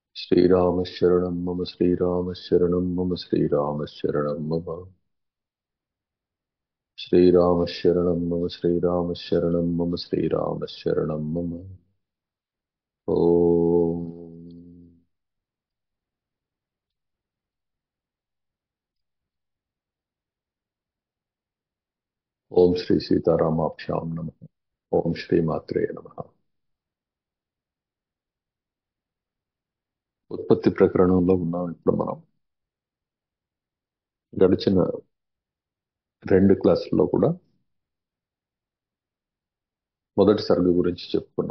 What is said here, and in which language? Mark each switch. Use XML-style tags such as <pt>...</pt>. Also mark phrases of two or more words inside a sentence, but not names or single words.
<sa>श्रीराम शरणं मम श्रीराम शरणं मम श्रीराम शरणं मम श्रीराम शरणं मम श्रीराम शरणं मम श्रीराम शरणं मम ओम ओम श्री सीतारामाभ्यां नमः ओम श्री मात्रे नमः</sa> <te>ఉత్పత్తి ప్రకరణంలో ఉన్నాం ఇప్పుడు మనం గడిచిన 2 క్లాసుల్లో కూడా మొదటి సర్గ గురించి చెప్పుకున్నాం.</te>